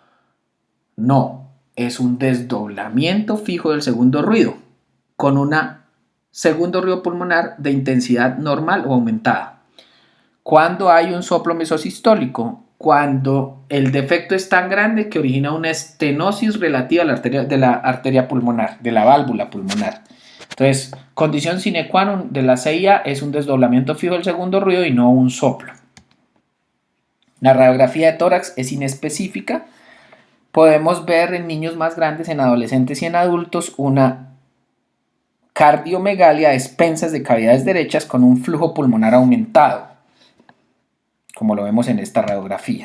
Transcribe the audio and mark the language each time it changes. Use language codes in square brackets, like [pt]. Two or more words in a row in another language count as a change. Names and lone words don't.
[es] No, es un desdoblamiento fijo del segundo ruido con un segundo ruido pulmonar de intensidad normal o aumentada. ¿Cuándo hay un soplo mesosistólico? Cuando el defecto es tan grande que origina una estenosis relativa a la arteria pulmonar, de la válvula pulmonar. Entonces, condición [la] sine qua non [es] de la CIA es un desdoblamiento fijo del segundo ruido y no un soplo. La radiografía de tórax es inespecífica. Podemos ver en niños más grandes, en adolescentes y en adultos, una cardiomegalia a expensas de cavidades derechas con un flujo pulmonar aumentado, como lo vemos en esta radiografía.